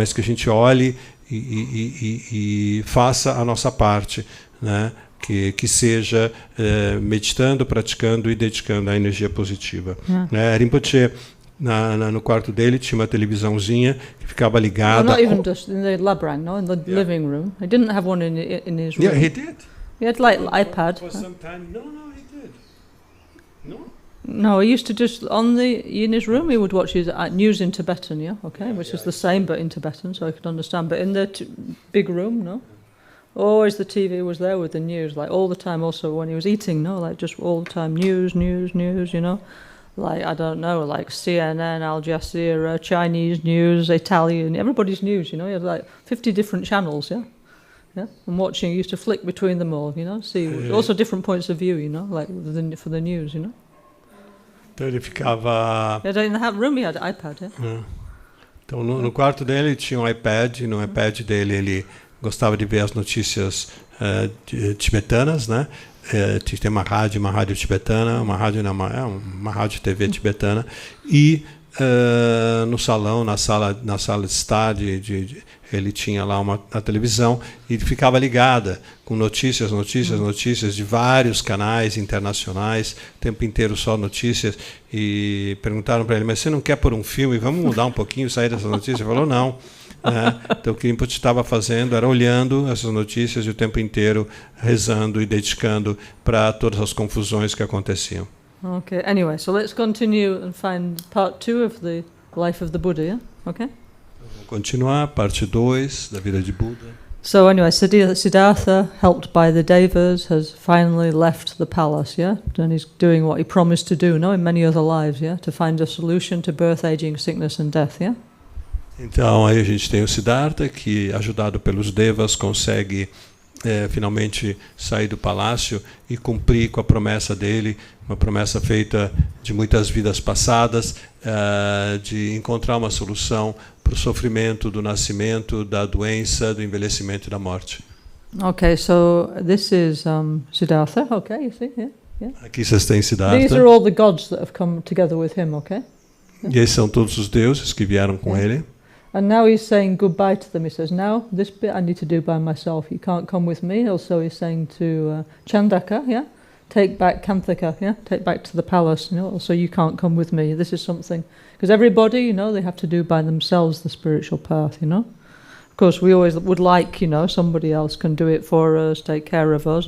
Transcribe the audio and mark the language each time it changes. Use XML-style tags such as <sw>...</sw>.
<pt>Mas que a gente olhe e faça a nossa parte, né? Que seja meditando, praticando e dedicando a energia positiva. Rinpoche, no quarto dele, tinha uma televisãozinha que ficava ligada.</pt> <en>Well, not even just in the labrang, no, in the living room. He didn't have one in his room. Yeah, he did. He had like iPad. For some time. No, he did. No. No, he used to just in his room he would watch his news in Tibetan, which is the same but in Tibetan, so I could understand. But in the big room, no. Always the TV was there with the news, like all the time. Also when he was eating, no, like just all the time news, you know, like I don't know, like CNN, Al Jazeera, Chinese news, Italian, everybody's news, you know. He had like 50 different channels, yeah. And watching, he used to flick between them all, you know, see also different points of view, you know, like for the news, you know.</en> <pt>Então ele ficava.</pt> <en>In the room he had an iPad, yeah.</en> <pt>Então no quarto dele tinha um iPad, e no iPad dele ele gostava de ver as notícias tibetanas, né? Tem uma rádio tibetana, uma rádio TV tibetana, e no salão, na sala de estar, ele tinha lá uma televisão e ficava ligada com notícias de vários canais internacionais, o tempo inteiro só notícias, e perguntaram para ele, mas você não quer pôr um filme, vamos mudar um pouquinho, sair dessas notícias? Ele falou, não. Então o que Rinpoche estava fazendo era olhando essas notícias e o tempo inteiro rezando e dedicando para todas as confusões que aconteciam.</pt> <en>Okay, anyway, so let's continue and find part 2 of the life of the Buddha, yeah? Okay?</en> <pt>Vamos continuar, parte 2 da vida de Buda.</pt> <en>So anyway, Siddhartha, helped by the Devas, has finally left the palace, yeah? And he's doing what he promised to do, no, in many other lives, yeah? To find a solution to birth, aging, sickness and death, yeah?</en> <pt>Então aí a gente tem o Siddhartha, que ajudado pelos Devas consegue finalmente sair do palácio e cumprir com a promessa dele, uma promessa feita de muitas vidas passadas, de encontrar uma solução para o sofrimento do nascimento, da doença, do envelhecimento e da morte.</pt> <en>Okay, so this is Siddhartha, okay, you see, yeah.</en> <pt>Aqui vocês têm Siddhartha.</pt> <en>These are all the gods that have come together with him, okay?</en> <pt>E esses são todos os deuses que vieram com ele.</pt> <en>And now he's saying goodbye to them. He says, now this bit I need to do by myself. You can't come with me. Also he's saying to Chandaka, take back Kanthaka, take back to the palace. Also you can't come with me. This is something, because everybody, they have to do by themselves the spiritual path, Of course we always would like, somebody else can do it for us, take care of us.</en>